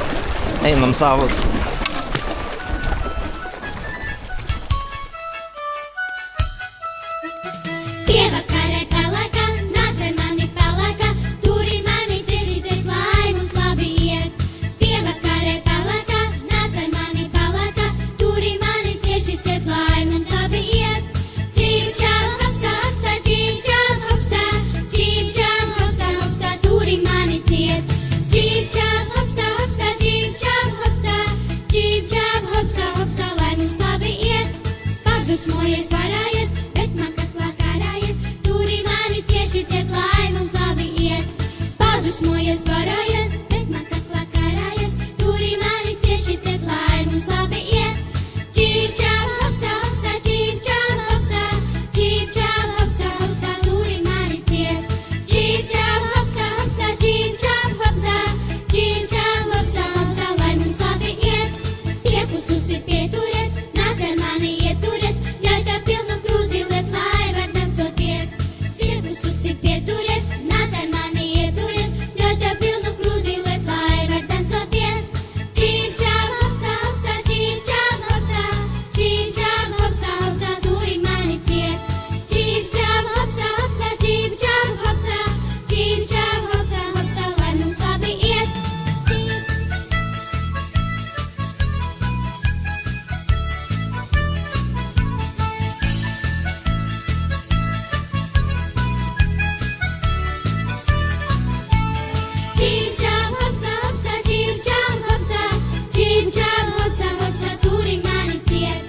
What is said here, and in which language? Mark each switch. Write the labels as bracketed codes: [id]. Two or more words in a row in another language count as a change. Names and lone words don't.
[lt] Einam savo. [lv] Pievakarē pelēkā, nāc ar mani pelēkā, turi mani cieši ciet, lai mums labi iet. Pievakarē pelēkā, nāc ar mani pelēkā, turi mani cieši ciet, lai mums labi iet. Čīv čāv hopsā, hopsā, čīv čāv hopsā, čīv čāv hopsā, hopsā, turi mani ciet. Čīv čāv hopsā, hopsā, čīv čāv hopsā, čīv čāv hopsā, hopsā, lai mums labi iet. Padusmojies, parājies, bet man kaklā karājies, turi mani cieši ciet, lai mums labi iet. Padusmojies, parājies, bet man kaklā karājies, turi mani cieši ciet, lai mums labi iet. Čīv čāv hopsā, hopsā, čīv čāv hopsā, čīv čāv hopsā, hopsā, turi mani ciet. Čīv čāv hopsā, hopsā, čīv čāv hopsā, čīv čāv hopsā, hopsā, lai mums labi iet. Piepususi pieturies, nāc ar mani ieturies, ļauj tev pilnu krūzi liet, lai var dancot iet. Piepususi pieturies, nāc ar mani ieturies, ļauj tev pilnu krūzi liet, lai var dancot iet. Čīv čāv hopsā, hopsā, čīv čāv hopsā, čīv čāv hopsā, hopsā, turi mani ciet. Čīv čāv hopsā, hopsā, čīv čāv hopsā, čīv čāv hopsā, hopsā, lai mums labi iet. Čīv čāv hopsā, hopsā, čīv čāv hopsā, čīv čāv hopsā, hopsā, turi mani ciet.